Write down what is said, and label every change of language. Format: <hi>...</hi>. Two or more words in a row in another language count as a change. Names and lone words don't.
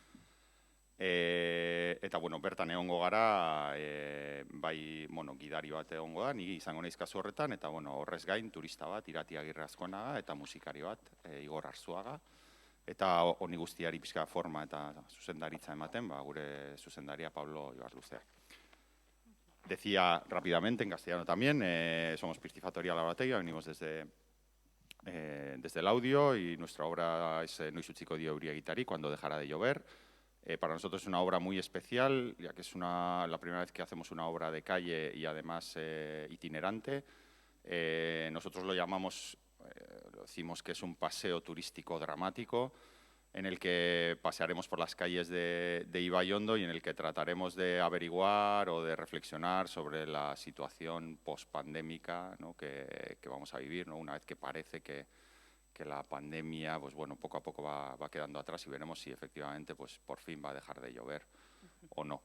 <eu>Eta, bertan egongo gara, bai, gidari bat egongo da, nigi izango naiz kasu horretan, eta, horrez gain, turista bat, Irati Agirre Azkonaga, eta musikari bat, Igor Arzuaga, eta honi guztiari pixka forma eta zuzendaritza ematen, gure zuzendaria Pablo Ibarluzea.</eu> <es>Decía rápidamente, en castellano también, somos Piscifactoria Laborategia, venimos desde el audio, y nuestra obra es Noiz utziko dio euria egiteari, cuando dejará de llover. Para nosotros es una obra muy especial, ya que es la primera vez que hacemos una obra de calle y además itinerante. Nosotros lo llamamos, lo decimos que es un paseo turístico dramático, en el que pasearemos por las calles de Ibaiondo y en el que trataremos de averiguar o de reflexionar sobre la situación pospandémica, ¿no?, que vamos a vivir, ¿no?, una vez que parece que la pandemia, poco a poco va quedando atrás y veremos si efectivamente, por fin va a dejar de llover o no.</es>